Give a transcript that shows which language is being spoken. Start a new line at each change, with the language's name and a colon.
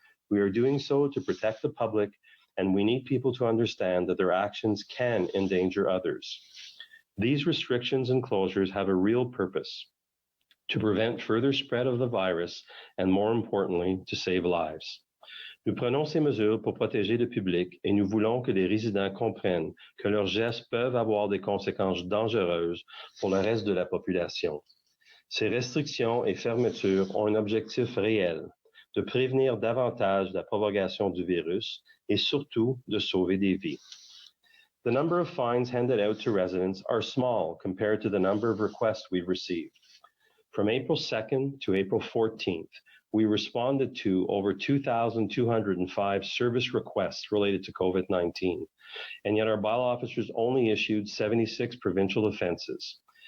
English: We are doing so to protect the public, and we need people to understand that their actions can endanger others. These restrictions and closures have a real purpose: to prevent further spread of the virus and, more importantly, to save lives.
French: Nous prenons ces mesures pour protéger le public et nous voulons que les résidents comprennent que leurs gestes peuvent avoir des conséquences dangereuses pour le reste de la population. Ces restrictions et fermetures ont un objectif réel: de prévenir davantage la propagation du virus et surtout de sauver des vies.
English: The number of fines handed out to residents are small compared to the number of requests we've received. From April 2nd to April 14th, we responded to over 2,205 service requests related to COVID-19, and yet our bylaw officers only issued 76 provincial offenses.